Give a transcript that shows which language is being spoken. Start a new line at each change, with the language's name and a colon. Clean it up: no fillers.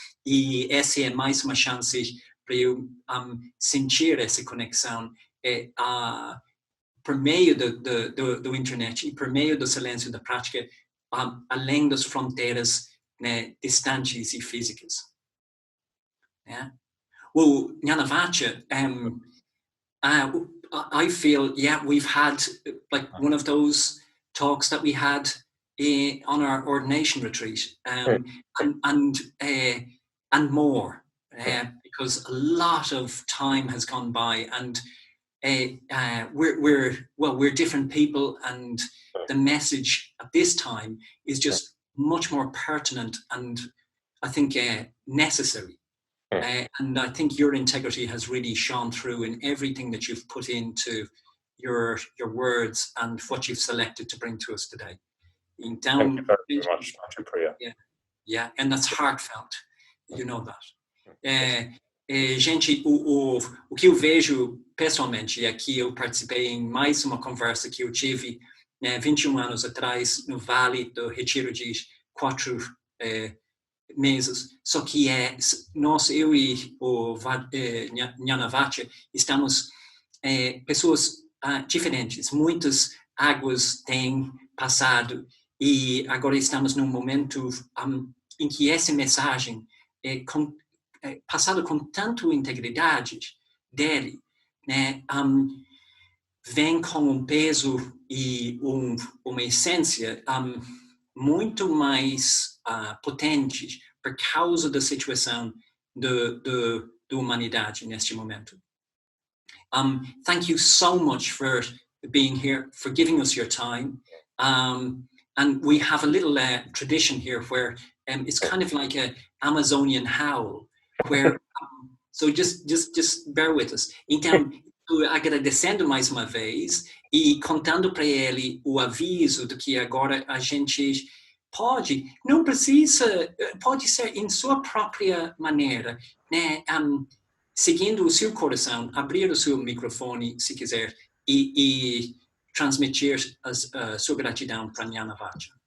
Portuguese: E essa é mais uma chance para eu sentir essa conexão por meio do internet e por meio do silêncio da prática, além das fronteiras, né, distantes e físicas.
English: Yeah. Well, Jnanavaca, I feel, yeah, we've had like one of those talks that we had on our ordination retreat, and more, because a lot of time has gone by, and we're different people, and the message at this time is just much more pertinent and I think necessary. And I think your integrity has really shone through in everything that you've put into your words and what you've selected to bring to us today.
Portuguese: Então,
English: thank you very much, Manjupriya. Yeah, and that's heartfelt. You know that.
Portuguese: Gente, o que eu vejo pessoalmente é que eu participei em mais uma conversa que eu tive 21 anos atrás no Vale do Retiro de 4 meses, só que eu e o Jnanavaca estamos pessoas diferentes, muitas águas têm passado e agora estamos num momento em que essa mensagem passada com tanta integridade dele, né, vem com um peso e uma essência muito mais potentes por causa da situação da humanidade neste momento.
English: Thank you so much for being here, for giving us your time. And we have a little tradition here where it's kind of like an Amazonian howl, where so just bear with us.
Portuguese: Então, agradecendo mais uma vez e contando para ele o aviso de que agora a gente não precisa, pode ser em sua própria maneira, né? Seguindo o seu coração, abrir o seu microfone, se quiser, e transmitir a sua gratidão para Jnanavaca.